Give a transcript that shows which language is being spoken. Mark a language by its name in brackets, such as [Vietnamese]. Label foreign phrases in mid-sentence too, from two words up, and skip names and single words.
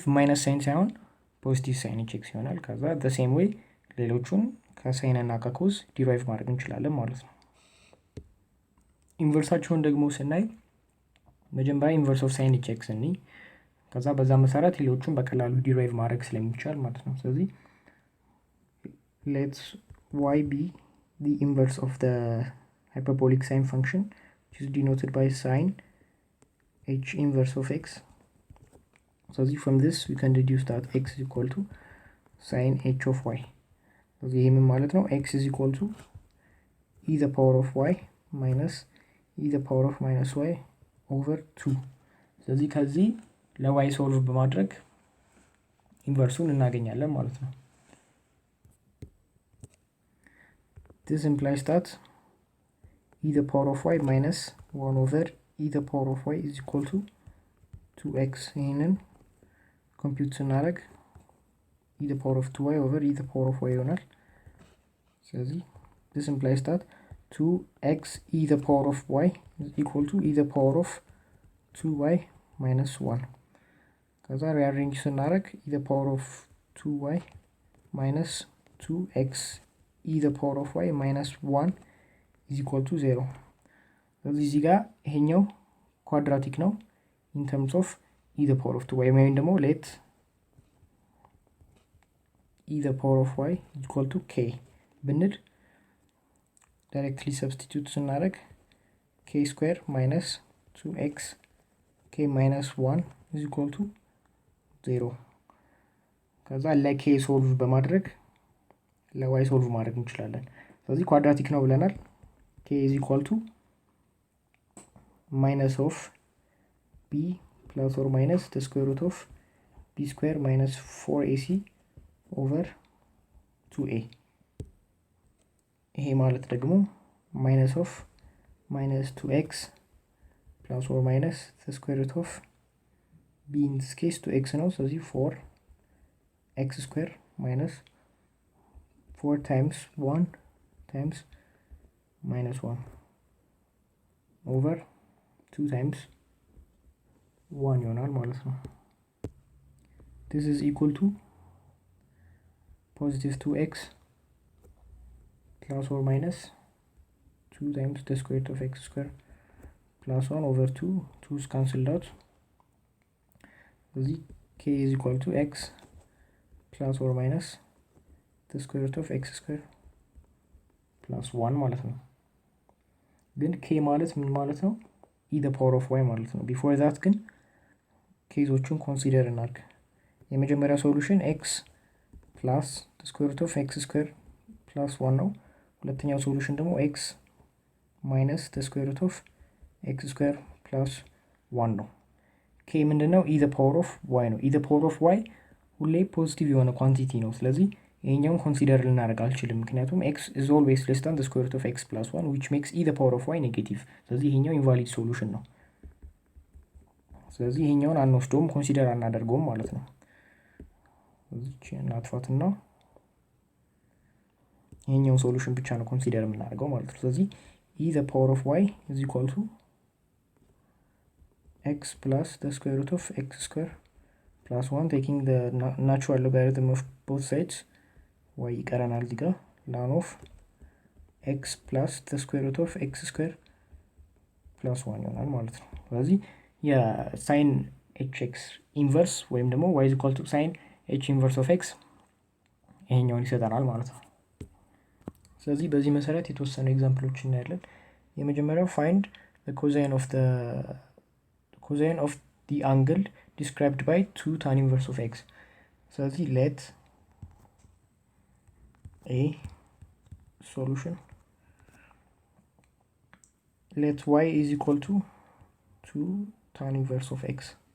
[English] minus sine [Amharic] ሳይሆን [English] positive sine h x [Amharic] ይሆናል። ከዛ [English] በsame way [Amharic] ሌሎቹን ከሳይን እና ከኮስ ዲራይቭ ማድረግ እንችላለን ማለት ነው። ኢንቨርሳቸውን ደግሞ ስናይ መጀመሪያ [English] inverse of sine h x [Amharic] እኒ ከዛ በዛ መሰረት ሌሎቹን በቀላሉ ዲራይቭ ማድረግ ስለሚቻል ማለት ነው። ስለዚህ [English] let's y be the inverse of the hyperbolic sine function, which is denoted by sine h inverse of x. So from this we can deduce that x is equal to sine h of y. [Amharic] So ይሄ ምን ማለት ነው? [English] x is equal to e the power of y minus e the power of minus y over 2. [Amharic] ስለዚህ ከዚህ ለy ሶልቭ በማድረግ ኢንቨርሱን እናገኛለን ማለት ነው። [English] This implies that e the power of y minus 1 over e the power of y is equal to 2x. [Amharic] ይህንን compute ስናደርግ [English] e the power of 2y over e the power of y [Amharic] ይሆናል። ስለዚህ [English] this implies that 2x e the power of y is equal to e the power of 2y minus 1. [Amharic] ከዛ rearrange ስናደርግ [English] e the power of 2y minus 2x e the power of y minus 1 is equal to 0. [Amharic] ስለዚህ እዚህ ጋር ይሄኛው ኳድራቲክ ነው [English] in terms of e the power of 2y [Amharic] ወይም ደግሞ [English] let e the power of y is equal to k ብንል directly substitute ስናደርግ k square minus 2x k minus 1 is equal to 0. [Amharic] ከዛ ለk ሶልቭ በማድረግ ለy ሶልቭ ማድረግ እንችላለን። ስለዚህ ኳድራቲክ ነው ብለናል። [English] k is equal to minus of b plus or minus the square root of b square minus 4ac over 2a. [Amharic] ይሄ ማለት ደግሞ [English] minus of minus 2x plus or minus the square root of b in this case 2x [Amharic] ነው። ስለዚህ [English] 4x square minus 4 times 1 times minus 1 over 2 times 1 [Amharic] ይሆናል ማለት ነው። [English] this is equal to positive 2x plus or minus 2 times the square root of x square plus 1 over 2 2 is cancelled out. ስለዚህ k is equal to x plus or minus the square root of x square plus 1 [Amharic] ማለት ነው። ግን k ማለት ምን ማለት ነው? [English] e the power of y ማለት ነው። before that [Amharic] ግን ኬዞቹን ኮንሲደር እናድርግ። የመጀመሪያ ሶሉሽን [English] x plus the square root of x square plus 1 [Amharic] ነው። ሁለተኛው ሶሉሽን ደግሞ [English] x minus the square root of x square plus 1 [Amharic] ነው። k ምንድነው? [English] e the power of y ነው። e the power of y [Amharic] ሁሌ ፖዚቲቭ የሆነ ኳንቲቲ ነው። ስለዚህ ይሄኛውን ኮንሲደር ልናደርግ አልችልም፣ ምክንያቱም [English] x is always less than the square root of x plus 1 which makes e the power of y negative። [Amharic] ስለዚህ ይሄኛው ኢንቫሊድ ሶሉሽን ነው። ስለዚህ ይሄኛውን አንወስደውም፣ ኮንሲደር አናደርገውም ማለት ነው። እዚች እናጥፋትና ይሄኛውን ሶሉሽን ብቻ ነው ኮንሲደር የምናደርገው ማለት ነው። ስለዚህ [English] e the power of y is equal to x plus the square root of x square plus 1 taking the natural logarithm of both sides y [Amharic] ይቀረናል እዚህ ጋር [English] ln of x plus the square root of x square plus 1 [Amharic] ይሆናል ማለት ነው። ስለዚህ የሳይን hx ኢንቨርስ ወይም ደግሞ [English] y is equal to sin h inverse of x [Amharic] ይሄኛውን ይሰጠናል ማለት ነው። ስለዚህ በዚህ መሰረት የተወሰኑ ኤግዛምፕሎች እናያለን። የመጀመሪያው [English] find the cosine of the angle described by 2 tan inverse of x. ስለዚህ let a solution let y is equal to 2 tan inverse of x.